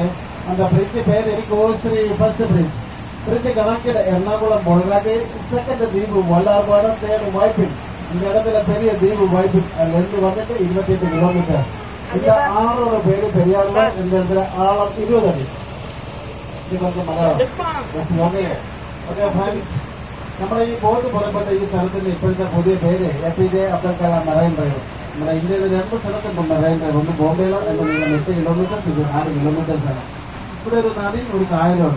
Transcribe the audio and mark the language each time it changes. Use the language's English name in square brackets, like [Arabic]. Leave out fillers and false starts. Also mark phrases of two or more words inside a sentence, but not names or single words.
[Tamil] அந்த பிரிட்ஜ் பேரு கோஸ்ரீ [English] first bridge. [Tamil] பிரிட்ஜ் கணக்கிட எர்ணாகுளம் பொழுதாட்டி செகண்ட் தீவு வல்லார்பாடம், தேர்டு வாய்ப்பின். இந்த இடத்துல பெரிய தீவு வாய்ப்பின். அதுலேருந்து வந்துட்டு 28 கிலோமீட்டர். இந்த ஆறோட பேரு பெரியாறுல. இந்த இடத்துல ஆழம் 20 அடி. [Malayalam] ഇത് കുറച്ച് മലയാളം. ഓക്കെ, നമ്മുടെ ഈ ബോട്ട് പുറപ്പെട്ട ഈ സ്ഥലത്തിന്റെ ഇപ്പോഴത്തെ പുതിയ പേര് APJ അബ്ദുൽ കലാം മെറൈൻ ഡ്രൈവ്. നമ്മുടെ ഇന്ത്യയിൽ 2 സ്ഥലത്തുണ്ട് മെറൈൻ ഡ്രൈവ്. ഒന്ന് ബോംബെയിലോ എന്ന് 8 കിലോമീറ്റർ, ഇത് 4 കിലോമീറ്റേഴ്സാണ്. ഇവിടെ ഒരു നദി, ഒരു കായലുണ്ട്.